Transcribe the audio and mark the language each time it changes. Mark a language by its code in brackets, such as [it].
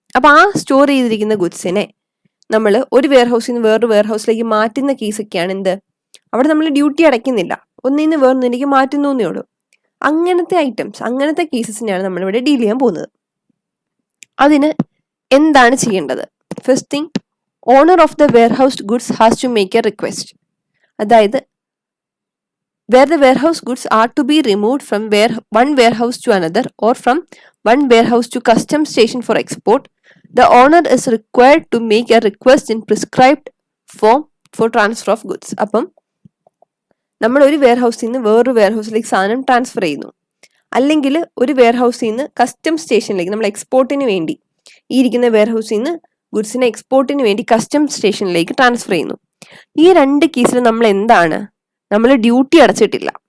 [ml] അപ്പോൾ ആ സ്റ്റോർ ചെയ്തിരിക്കുന്ന ഗുഡ്സിനെ നമ്മൾ ഒരു വെയർ ഹൗസിൽ നിന്ന് വേറൊരു വെയർ ഹൗസിലേക്ക് മാറ്റുന്ന കേസൊക്കെയാണ് എന്ത്, അവിടെ നമ്മൾ ഡ്യൂട്ടി അടയ്ക്കുന്നില്ല, ഒന്നിൽ നിന്ന് വേറൊന്നിലേക്ക് മാറ്റുന്നു എന്നേ ഉള്ളൂ. അങ്ങനത്തെ ഐറ്റംസ്, അങ്ങനത്തെ കേസസിനെയാണ് നമ്മളിവിടെ ഡീൽ ചെയ്യാൻ പോകുന്നത്. അതിന് എന്താണ് ചെയ്യേണ്ടത്? [en] First thing, owner of the warehouse goods has to make a request. അതായത് where the warehouse goods are to be removed from one warehouse to another or from one warehouse to customs station for export, the owner is required to make a request in prescribed form for transfer of goods. [ml] അപ്പം നമ്മൾ ഒരു wear ഹൗസിൽ നിന്ന് വേറൊരു wear ഹൗസിലേക്ക് സാധനം transfer ചെയ്യുന്നു, അല്ലെങ്കിൽ ഒരു വെയർ ഹൗസിൽ നിന്ന് കസ്റ്റംസ് സ്റ്റേഷനിലേക്ക്, നമ്മൾ എക്സ്പോർട്ടിന് വേണ്ടി ഈ ഇരിക്കുന്ന വെയർ ഹൗസിൽ നിന്ന് ഗുഡ്സിനെ എക്സ്പോർട്ടിന് വേണ്ടി കസ്റ്റംസ് സ്റ്റേഷനിലേക്ക് ട്രാൻസ്ഫർ ചെയ്യുന്നു. ഈ രണ്ട് കേസിൽ നമ്മൾ എന്താണ്, നമ്മൾ ഡ്യൂട്ടി അടച്ചിട്ടില്ല.